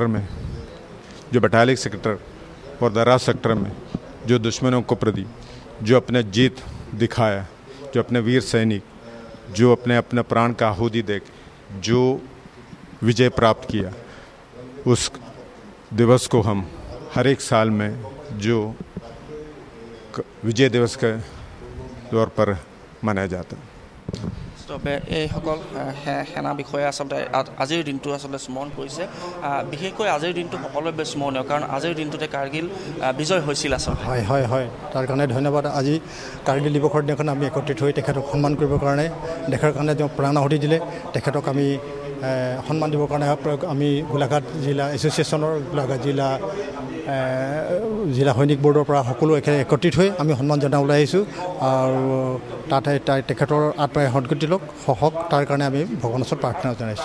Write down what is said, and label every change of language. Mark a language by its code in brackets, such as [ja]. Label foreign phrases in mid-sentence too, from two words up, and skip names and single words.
[hi] में जो बटालिक सेक्टर और दराज सेक्टर में जो दुश्मनों को प्रति जो अपने जीत दिखाया जो अपने वीर सैनिक जो अपने अपने प्राण का आहुति दे जो विजय प्राप्त किया उस दिवस को हम हर एक साल में जो विजय दिवस के तौर पर मनाया जाता है [as] এইসকল সেনা বিষয়ে আচলতে আজিৰ দিনটো আচলতে স্মৰণ কৰিছে বিশেষকৈ আজিৰ দিনটো সকলোৰে বেছি স্মৰণীয় কাৰণ আজিৰ দিনটোতে কাৰ্গিল বিজয় হৈছিল আচলতে হয় হয় হয় তাৰ কাৰণে ধন্যবাদ আজি কাৰ্গিল দিৱসৰ দিনাখন আমি একত্ৰিত হৈ তেখেতক সন্মান কৰিবৰ কাৰণে দেশৰ কাৰণে তেওঁ প্ৰাণ আহুতি দিলে তেখেতক আমি সন্মান দিবৰ কাৰণে আমি গোলাঘাট জিলা এছ'চিয়েশ্যনৰ গোলাঘাট জিলা সৈনিক বৰ্ডৰ পৰা সকলো একত্ৰিত হৈ আমি সন্মান জনাবলৈ আহিছোঁ আৰু তাতে তেখেতৰ আত্মাই সদগতি লওক হওক তাৰ কাৰণে আমি ভগৱানৰ ওচৰত প্ৰাৰ্থনা জনাইছোঁ